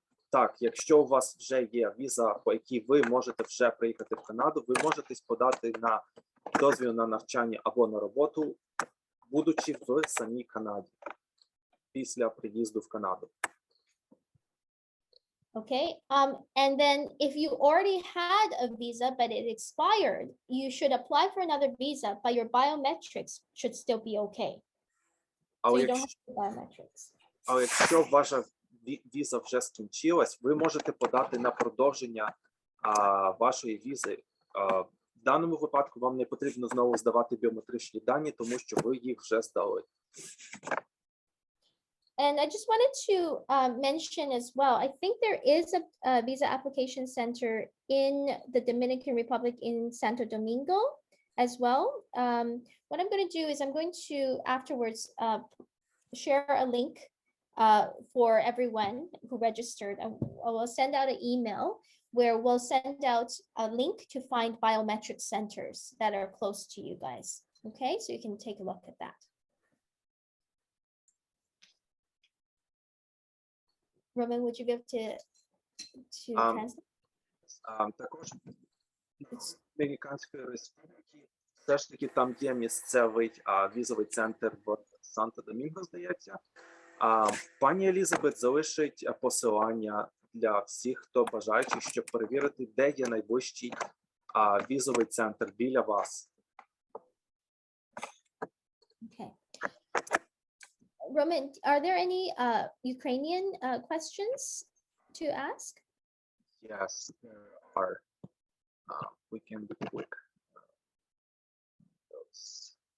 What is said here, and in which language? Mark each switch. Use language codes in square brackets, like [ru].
[uk] Так, якщо у вас вже є віза, по якій ви можете вже приїхати в Канаду, ви можете подати на дозвіл на навчання або на роботу, будучи в самій Канаді, після приїзду в Канаду. [en] Okay, and then if you already had a visa, but it expired, you should apply for another visa, but your biometrics should still be okay. So you don't have to do biometrics. Але якщо ваша віза вже скінчилась, ви можете подати на продовження вашої візи. В даному випадку вам не потрібно знову здавати біометричні дані, тому що ви їх вже здали. And I just wanted to mention as well, I think there is a visa application center in the Dominican Republic in Santo Domingo as well. What I'm going to do is I'm going to afterwards share a link for everyone who registered. I will send out an email where we'll send out a link to find biometric centers that are close to you guys. Okay, so you can take a look at that. Roman, would you be able to translate? [uk] Також в Домініканській Республіці все ж таки там є місцевий візовий центр в Санто-Домінго, здається. Пані Елізабет залишить посилання для всіх, хто бажаючий, щоб перевірити, де є найближчий візовий центр біля вас. [en] Okay. Roman, are there any Ukrainian questions to ask? Yes, there are. We can click those.